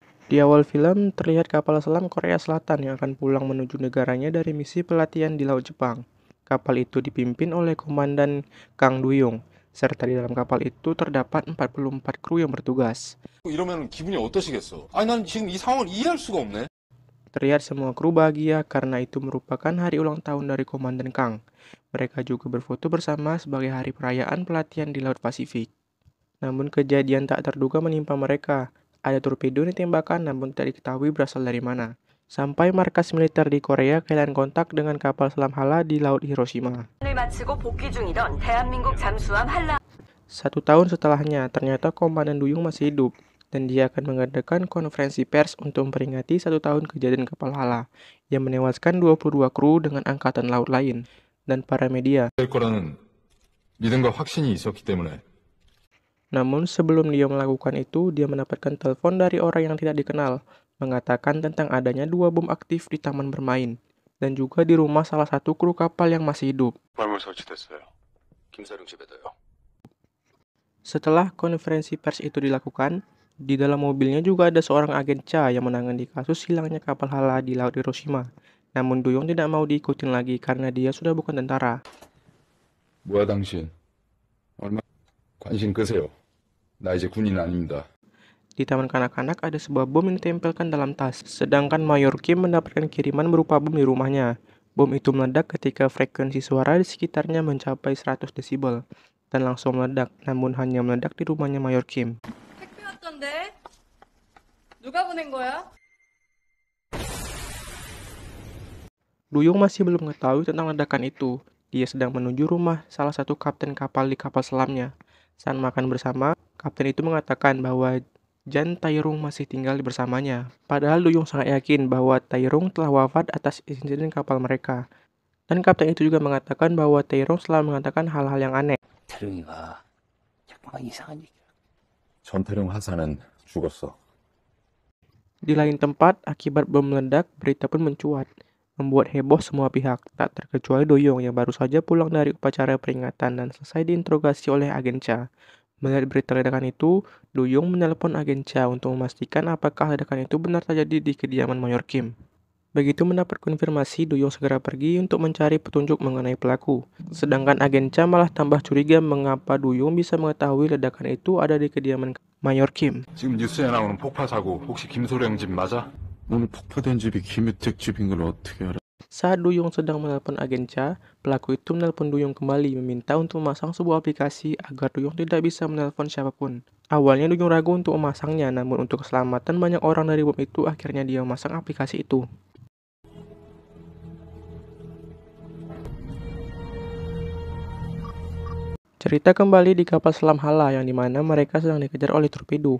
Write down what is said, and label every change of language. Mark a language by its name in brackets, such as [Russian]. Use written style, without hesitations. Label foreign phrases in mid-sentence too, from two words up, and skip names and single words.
[Indonesian] Di awal film, terlihat kapal selam Korea Selatan yang akan pulang menuju negaranya dari misi pelatihan di Laut Jepang. Kapal itu dipimpin oleh Komandan Kang Duyong, serta di dalam kapal itu terdapat 44 kru yang bertugas. [Korean] 이러면 기분이 어떠시겠어? 아니, 난 지금 이 상황을 이해할 수가 없네. [Indonesian] Terlihat semua kru bahagia karena itu merupakan hari ulang tahun dari Komandan Kang. Mereka juga berfoto bersama sebagai hari perayaan pelatihan di Laut Pasifik. Namun kejadian tak terduga menimpa mereka. Ada torpedo yang ditembakkan namun tidak diketahui berasal dari mana. Sampai markas militer di Korea kehilangan kontak dengan kapal selam Hala di Laut Hiroshima. Satu tahun setelahnya, ternyata Komandan Duyung masih hidup, dan dia akan mengadakan konferensi pers untuk memperingati 1 tahun kejadian kapal Hala, yang menewaskan 22 kru dengan angkatan laut lain, dan para media. [Korean] 될 거라는 믿음과 확신이 있었기 때문에. [Indonesian] Namun sebelum dia melakukan itu, dia mendapatkan telepon dari orang yang tidak dikenal, mengatakan tentang adanya 2 bom aktif di taman bermain, dan juga di rumah salah satu kru kapal yang masih hidup. [Korean] 발물 설치됐어요. 김사령 집에도요. [Indonesian] Setelah konferensi pers itu dilakukan, di dalam mobilnya juga ada seorang agen CA yang menangani kasus hilangnya kapal Hala di Laut Hiroshima. Namun Duyong tidak mau diikutin lagi karena dia sudah bukan tentara. [Korean] 뭐야 당신? 얼마 관심 끄세요. 나 이제 군인 아닙니다. [Indonesian] Di taman kanak-kanak ada sebuah bom yang ditempelkan dalam tas, sedangkan Mayor Kim mendapatkan kiriman berupa bom di rumahnya. Bom itu meledak ketika frekuensi suara di sekitarnya mencapai 100 desibel, dan langsung meledak, namun hanya meledak di rumahnya Mayor Kim. [Korean] 택배 왔던데? 누가 보낸 거야? [Indonesian] Duyung masih belum mengetahui tentang ledakan itu. Dia sedang menuju rumah salah satu kapten kapal di kapal selamnya. Saat makan bersama, kapten itu mengatakan bahwa Jan Tairung masih tinggal bersamanya. Padahal Duyung sangat yakin bahwa Tairung telah wafat atas insiden kapal mereka. Dan kapten itu juga mengatakan bahwa Tairung selalu mengatakan hal-hal yang aneh. [Korean] 태룡이가 자꾸만 이상한 얘기를. 전태룡 하사는 죽었어. [Indonesian] Di lain tempat, akibat bom meledak, berita pun mencuat, membuat heboh semua pihak, tak terkecuali Duyung yang baru saja pulang dari upacara peringatan dan selesai diinterogasi oleh agen CA. Melihat berita ledakan itu, Duyung menelpon agen CA untuk memastikan apakah ledakan itu benar terjadi di kediaman Mayor Kim. Begitu mendapat konfirmasi, Duyung segera pergi untuk mencari petunjuk mengenai pelaku. Sedangkan agen CA malah tambah curiga mengapa Duyung bisa mengetahui ledakan itu ada di kediaman Mayor Kim. [Korean] 지금 뉴스에 나오는 폭파 사고 혹시 김소령 집 맞아? 오늘 폭파된 집이 김혜택 집인 걸 어떻게 알아? [Indonesian] Saat Duyung sedang menelpon agen CA, pelaku itu menelpon Duyung kembali meminta untuk memasang sebuah aplikasi agar Duyung tidak bisa menelpon siapapun. Awalnya Duyung ragu untuk memasangnya, namun untuk keselamatan banyak orang dari bom itu akhirnya dia memasang aplikasi itu. Cerita kembali di kapal selam Hala yang dimana mereka sedang dikejar oleh torpedo.